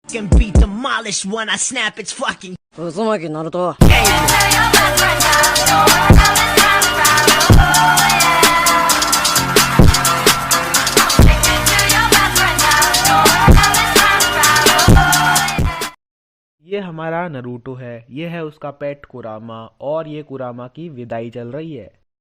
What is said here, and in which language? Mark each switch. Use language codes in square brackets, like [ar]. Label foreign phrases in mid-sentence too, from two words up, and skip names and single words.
[en] Can be demolished when I snap its fucking [ja] 渦巻きナルト [hi] ये हमारा नरूटो है, ये है उसका पेट कुरामा और ये कुरामा की विदाई चल रही है।